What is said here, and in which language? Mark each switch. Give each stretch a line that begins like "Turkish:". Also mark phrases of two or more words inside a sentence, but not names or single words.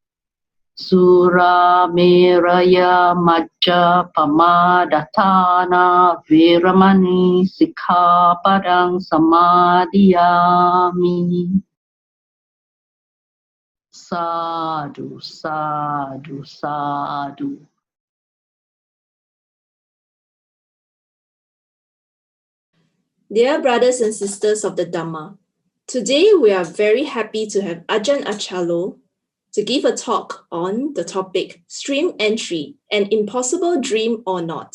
Pali: Sura meraya majja pamadatthana veramani sikkhapadang samadhiyami. Sadhu, sadhu, sadhu.
English: Dear brothers and sisters of the Dhamma, today we are very happy to have Ajahn Achalo to give a talk on the topic Stream Entry, an Impossible Dream or Not.